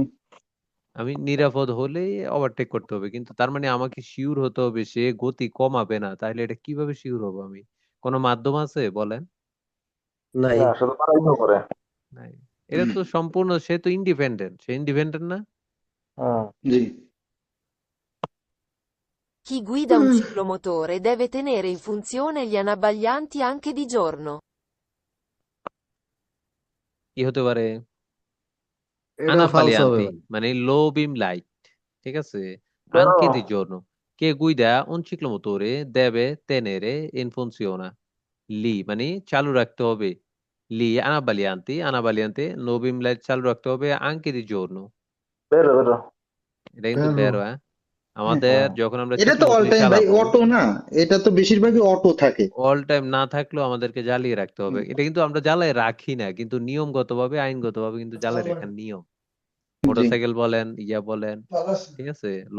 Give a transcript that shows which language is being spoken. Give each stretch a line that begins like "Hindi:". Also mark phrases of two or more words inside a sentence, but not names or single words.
Bangla: আমি নিরাপদ হলেই ওভারটেক করতে হবে, কিন্তু তার মানে আমাকে শিওর হতে হবে সে গতি কমাবে না। তাহলে এটা কিভাবে শিওর হবো আমি? কোনো মাধ্যম আছে বলেন? নাই। নাই। এটা তো সম্পূর্ণ, সে তো ইন্ডিপেন্ডেন্ট, সে ইন্ডিপেন্ডেন্ট না? জি
Italian: Chi guida un ciclomotore deve tenere in funzione gli anabbaglianti anche di giorno.
Bangla: কি হতে পারে? এটা ফালতু হবে
Italian: Anabbaglianti
Bangla: ভাই। মানে
English: low beam light,
Bangla: ঠিক আছে?
Italian: Anche di giorno. Che guida un ciclomotore deve tenere in funzione.
Bangla: Lì মানে চালু রাখতে হবে। Lì Anabbaglianti
English: low beam light
Bangla: চালু রাখতে হবে
Italian: anche di giorno.
Bangla: এটা কিন্তু বেরো, হ্যাঁ? হ্যাঁ আমাদের যখন আমরা এটা তো অল চিকলোমোটরি টাইম ভাই চালাবো, অটো না, এটা তো বেশিরভাগই অটো থাকে।
English: all time
Bangla: না থাকলেও আমাদেরকে জ্বালিয়ে রাখতে হবে। এটা কিন্তু আমরা জ্বালায় রাখি না, কিন্তু নিয়মগতভাবে, আইনগতভাবে কিন্তু জ্বালায় রাখার নিয়ম। জি মোটরসাইকেল বলেন, ইয়া বলেন, ঠিক আছে, লো